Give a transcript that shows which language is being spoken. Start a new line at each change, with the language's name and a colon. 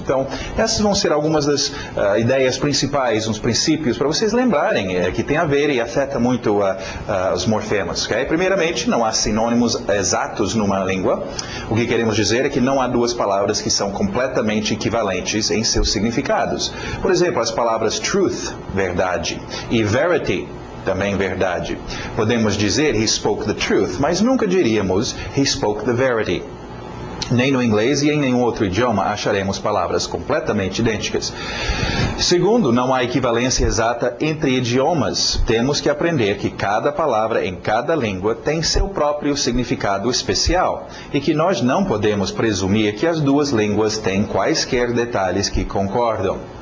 Portuguese: Então, essas vão ser algumas das ideias principais, uns princípios para vocês lembrarem que tem a ver e afeta muito os morfemas. Okay? Primeiramente, não há sinônimos exatos numa língua. O que queremos dizer é que não há duas palavras que são completamente equivalentes em seus significados. Por exemplo, as palavras truth, verdade, e verity, também verdade. Podemos dizer
English: he spoke the truth,
Portuguese: mas nunca diríamos
English: he spoke the verity.
Portuguese: Nem no inglês e em nenhum outro idioma acharemos palavras completamente idênticas. Segundo, não há equivalência exata entre idiomas. Temos que aprender que cada palavra em cada língua tem seu próprio significado especial e que nós não podemos presumir que as duas línguas têm quaisquer detalhes que concordam.